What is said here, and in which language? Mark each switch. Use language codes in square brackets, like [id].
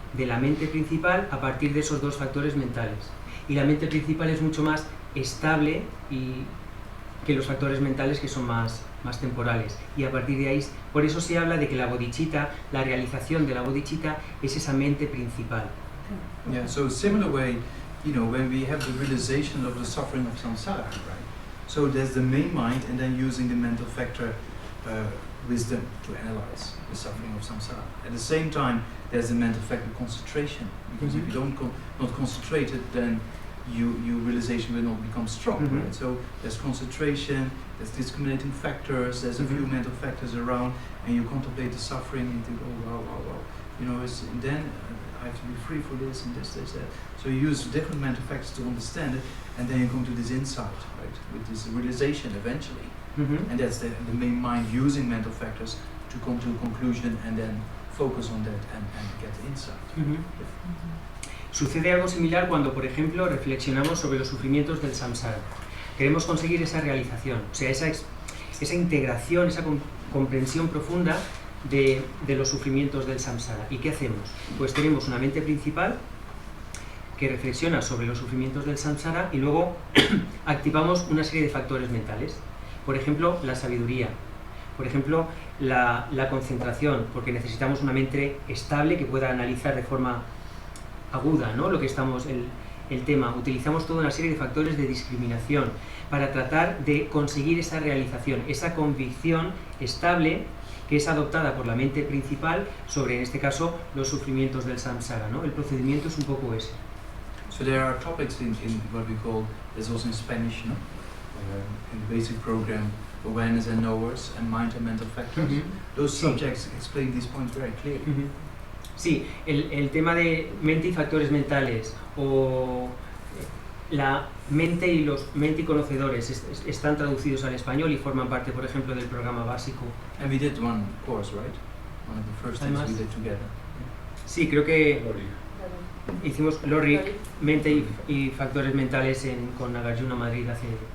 [es] de la mente principal a partir de esos dos factores mentales. Y la mente principal es mucho más estable que los factores mentales que son más temporales. Y a partir de ahí, por eso se habla de que la bodhicitta, la realización de la bodhicitta es esa mente principal. [en] Yeah, so similar way, you know, when we have the realization of the suffering of samsara, right? So there's the main mind, and then using the mental factor wisdom to analyze the suffering of samsara. At the same time, there's the mental factor concentration, because if you don't not concentrate it, then your realization will not become strong, right? So there's concentration, there's discriminating factors, there's a few mental factors around, and you contemplate the suffering and think, oh wow, you know, and then I have to be free for this and this, that. So you use different mental factors to understand it, and then you come to this insight, right, with this realization eventually. And that's the main mind using mental factors to come to a conclusion and then focus on that and get the insight. [es] Sucede algo similar cuando, por ejemplo, reflexionamos sobre los sufrimientos del samsara. Queremos conseguir esa realización, o sea, esa integración, esa comprensión profunda de los sufrimientos del samsara. ¿Y qué hacemos? Pues tenemos una mente principal que reflexiona sobre los sufrimientos del samsara y luego activamos una serie de factores mentales. Por ejemplo, la sabiduría. Por ejemplo, la concentración, porque necesitamos una mente estable que pueda analizar de forma aguda, ¿no? Lo que estamos, el tema. Utilizamos toda una serie de factores de discriminación para tratar de conseguir esa realización, esa convicción estable que es adoptada por la mente principal sobre, en este caso, los sufrimientos del samsara, ¿no? El procedimiento es un poco ese. [en] So there are topics in what we call, there's also in Spanish, no? In the basic program, awareness and knowers and mind and mental factors. Those subjects explain these points very clearly. [es] Sí, el tema de mente y factores mentales o la mente y conocedores están traducidos al español y forman parte, por ejemplo, del programa básico. [en] And we did one course, right? One of the first things we did together. [es] Sí, creo que hicimos LORIC, mente y factores mentales con Nagarjuna Madrid hace